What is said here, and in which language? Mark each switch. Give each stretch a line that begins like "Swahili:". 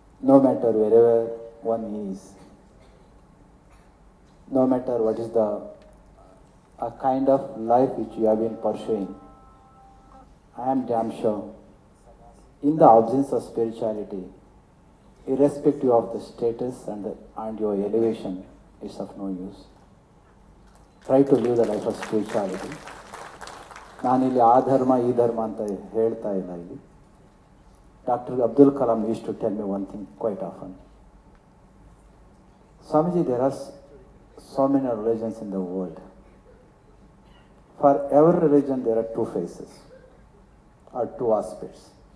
English: no matter wherever one is, no matter what is the a kind of life which you have been pursuing, I am damn sure, in the absence of spirituality, irrespective of the status and your elevation, is of no use. Try to live the life of spirituality.
Kannada: ನಾನಿಲ್ಲಿ ಆ ಧರ್ಮ ಈ ಧರ್ಮ ಅಂತ ಹೇಳ್ತಾ ಇಲ್ಲ ಇಲ್ಲಿ.
English: Dr. Abdul Kalam used to tell me one thing quite often. Swamiji, there are so many religions in the world. For every religion there are two faces or two aspects.